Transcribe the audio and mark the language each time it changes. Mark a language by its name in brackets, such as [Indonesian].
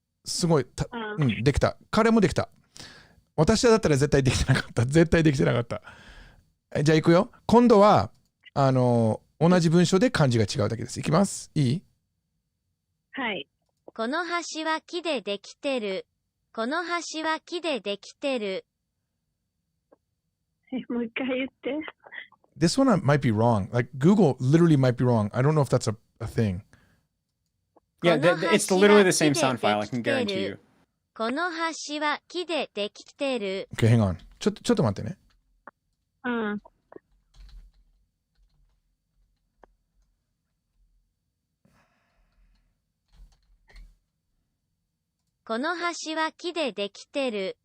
[Japanese] すごいできた。彼もできた。私だったら絶対できてなかった。絶対できてなかった。じゃあ行くよ。今度は同じ文章で漢字が違うだけです。いきます。いい？はい。この橋は木でできてる。この橋は木でできてる。もう一回言って。 [English] This one might be wrong. Like Google literally might be wrong. I don't know if that's a thing. Yeah, it's literally the same sound file. I can guarantee you. [Japanese] この橋は木でできてる。 [English] Okay, hang on. [Japanese] ちょっと待ってね。この橋は木でできてる。